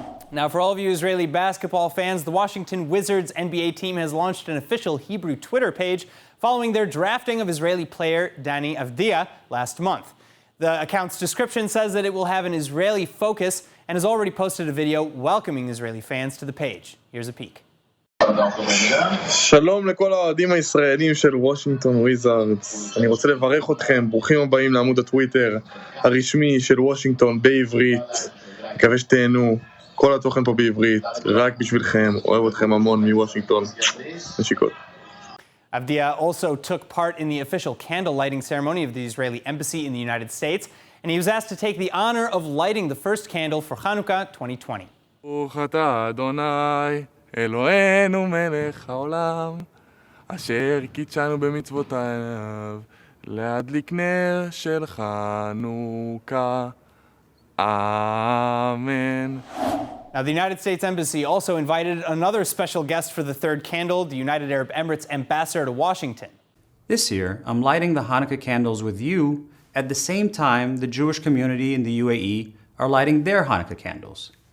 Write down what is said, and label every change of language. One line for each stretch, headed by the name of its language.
English: Now, for all of you Israeli basketball fans, the Washington Wizards NBA team has launched an official Hebrew Twitter page following their drafting of Israeli player Dani Avdija last month. The account's description says that it will have an Israeli focus and has already posted a video welcoming Israeli fans to the page. Here's a peek.
Hebrew: שלום לכל האוהדים הישראלים של וושינגטון וויזארדס. אני רוצה לברך אתכם, ברוכים הבאים לעמוד הטוויטר הרשמי של וושינגטון בעברית. מקווה שתהנו, כל התוכן פה בעברית, רק בשבילכם, אוהב אתכם המון מוושינגטון. נשיקות.
English: Avdija also took part in the official candle lighting ceremony of the Israeli embassy in the United States, and he was asked to take the honor of lighting the first candle for Hanukkah 2020.
Hebrew: ברוך אתה אדוני אלוהינו מלך העולם אשר קידשנו במצוותיו להדליק נר של חנוכה.
English: Amen. Now, the United States Embassy also invited another special guest for the third candle, the United Arab Emirates ambassador to Washington. This year, I'm lighting the Hanukkah candles with you at the same time the Jewish community in the UAE are lighting their Hanukkah candles.